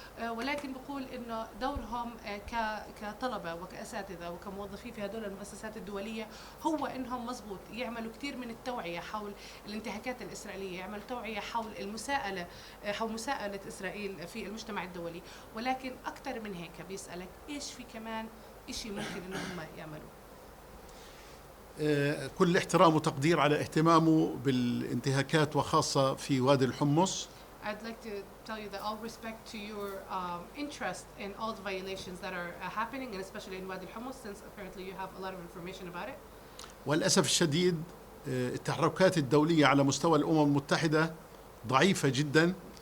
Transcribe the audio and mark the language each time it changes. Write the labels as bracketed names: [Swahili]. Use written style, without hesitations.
[Arabic] ولكن بقول انه دورهم كطلبه وكاساتذه وكموظفين في هذول المؤسسات الدوليه هو انهم مزبوط يعملوا كثير من التوعيه حول الانتهاكات الاسرائيليه، يعملوا توعيه حول حول مساءله اسرائيل في المجتمع الدولي، ولكن اكثر من هيك بيسالك ايش في كمان شيء ممكن انهم يعملوا. كل احترام وتقدير على اهتمامه بالانتهاكات وخاصه في وادي الحمص. [English] I'd like to tell you that all respect to your interest in all the violations that are happening, and especially in Wadi al-Hummus, since apparently you have a lot of information about it. [Arabic] والأسف الشديد التحركات الدولية على مستوى الأمم المتحدة ضعيفة جدا.